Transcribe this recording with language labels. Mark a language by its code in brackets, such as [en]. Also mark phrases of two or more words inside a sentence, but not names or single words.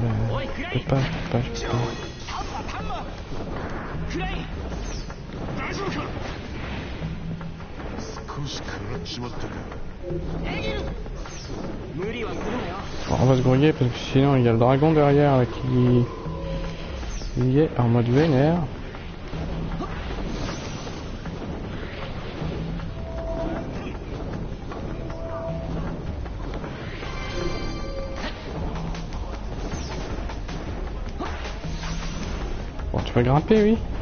[fr] Je peux pas. [ja] 少し食らっちまったか。 [fr] Bon, on va se grouiller parce que sinon il y a le dragon derrière là, qui est en mode vénère. Bon, tu peux grimper, oui.